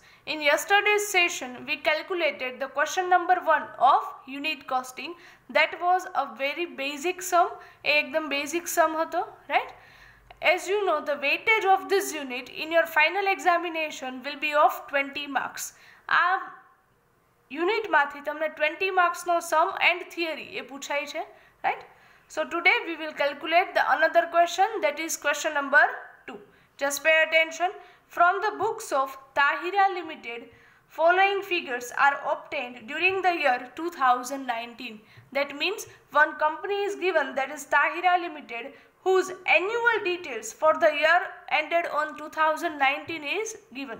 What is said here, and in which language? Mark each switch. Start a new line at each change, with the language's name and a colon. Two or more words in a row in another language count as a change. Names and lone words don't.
English: In yesterday's session, we calculated the question number 1 of unit costing. That was a very basic sum, ekdam basic sum hato, right? As you know, the weightage of this unit in your final examination will be of 20 marks.
Gujarati: આ unit માંથી તમને 20 marks નો
English: sum and theory
Gujarati: એ પૂછાય છે,
English: right? So today we will calculate the another question, that is question number 2. Just pay attention. From the books of Tahira Limited, following figures are obtained during the year 2019. That means one company is given, that is Tahira Limited, whose annual details for the year ended on 2019 is given.